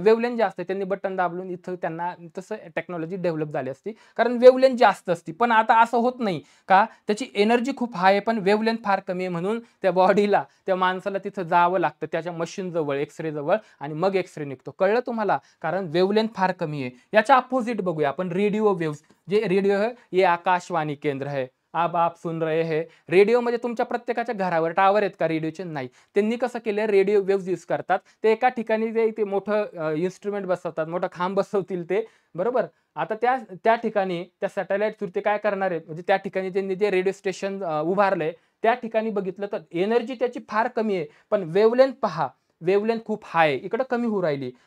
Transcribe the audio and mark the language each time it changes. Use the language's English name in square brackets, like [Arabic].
[Marathi] Wavelength जास्त आहे, त्यांनी बटन दाबलून इथं त्यांना तसं टेक्नॉलॉजी डेव्हलप झाली असती, कारण वेवलेंथ जास्त असती. पण आता असं होत नाही का, त्याची एनर्जी खूप हाय आहे पण वेवलेंथ फार कमी आहे, म्हणून त्या बॉडीला, त्या माणसाला तिथं जावं लागतं त्याच्या मशीन जवळ, एक्सरे जवळ, आणि मग एक्सरे निघतो. कळलं तुम्हाला, कारण वेवलेंथ फार कमी आहे. याच्या अपोजिट बघूया आपण, रेडिओ वेव्स. [Hindi] जे रेडिओ है ये आकाशवाणी केंद्र है, अब आप सुन रहे हैं. [Marathi] रेडिओमध्ये तुमच्या प्रत्येकाच्या घरावर टावर आहेत का रेडिओचे, नाही. त्यांनी कसं केलं, रेडिओ वेव्स यूज करतात. ते एका ठिकाणी ते मोठं इन्स्ट्रुमेंट बसवतात, मोठं खांब बसवतील ते, बरोबर. आता त्या ठिकाणी त्या सॅटेलाइट थ्रू ते काय करणार आहेत, म्हणजे त्या ठिकाणी त्यांनी जे रेडिओ स्टेशन उभारलंय त्या ठिकाणी बघितलं तर एनर्जी त्याची फार कमी आहे, पण वेवलेंथ पहा, वेवलेंथ खूप हाय, इकडं कमी होऊ राहिली.